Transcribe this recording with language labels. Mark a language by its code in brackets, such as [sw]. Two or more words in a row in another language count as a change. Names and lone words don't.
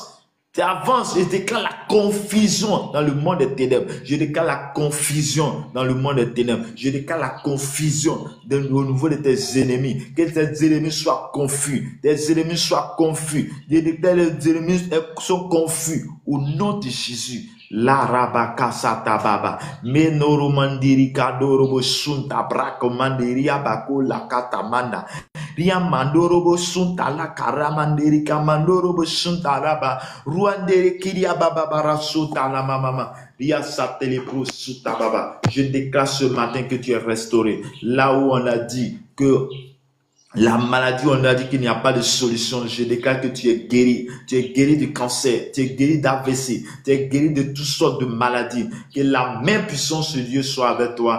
[fr] Tu avances, je déclare la confusion dans le monde des ténèbres. Je déclare la confusion dans le monde des ténèbres. Je déclare la confusion au niveau de tes ennemis. Que tes ennemis soient confus. Tes ennemis soient confus. Je déclare les ennemis sont confus. Au nom de Jésus. La rabaka satababa menoro mandiri kadoro sunta brako mandiri abako la katamanda ria mandoro bo sunta la karamandiri kamandoro bo sunta raba ruandere kiria baba bara sunta la mama ria satele pro sunta baba. Je déclare ce matin que tu es restauré là où on a dit que la maladie, on a dit qu'il n'y a pas de solution. Je déclare que tu es guéri. Tu es guéri du cancer. Tu es guéri d'AVC. Tu es guéri de toutes sortes de maladies. Que la main puissante de Dieu soit avec toi.